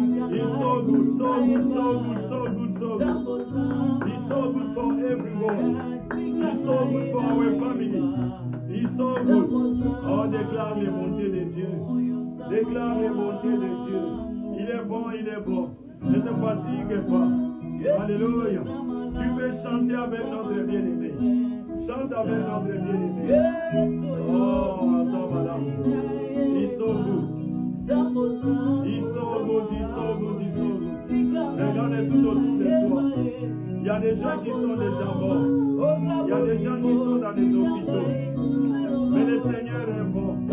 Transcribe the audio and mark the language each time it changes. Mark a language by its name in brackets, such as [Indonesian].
[English] He's so good, so good, so good, so good, so good. He's so good for everyone. He's so good for our families. He's so good. [French] Oh, déclare les bontés de Dieu. Déclare les bontés de Dieu. Il est bon, il est bon. Ne te fatigue pas. Alléluia. Tu peux chanter avec notre bien-aimé. Chante avec notre bien-aimé. [English] Oh, Azamalam. He's so good. He's so good, he's so good, he's so good. [French] Regarde tout autour de toi. Il y a des gens qui sont déjà morts. Il y a des gens qui sont dans les hôpitaux. Mais le Seigneur est bon.